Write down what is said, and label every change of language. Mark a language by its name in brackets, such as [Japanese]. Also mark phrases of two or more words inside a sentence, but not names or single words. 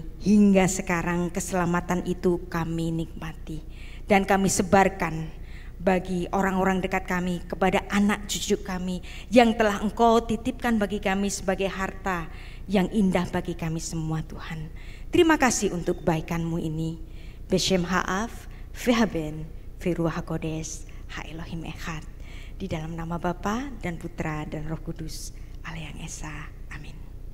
[Indonesian] Hingga sekarang keselamatan itu kami nikmati dan kami sebarkan bagi orang-orang dekat kami, kepada anak cucu kami yang telah Engkau titipkan bagi kami sebagai harta yang indah bagi kami semua, Tuhan. Terima kasih untuk kebaikan-Mu ini. [Hebrew] בשם האב, והבן, ורוח הקודש, האלוהים אחד. [Indonesian] Di dalam nama Bapa dan Putra dan Roh Kudus, Allah yang Esa. Amin.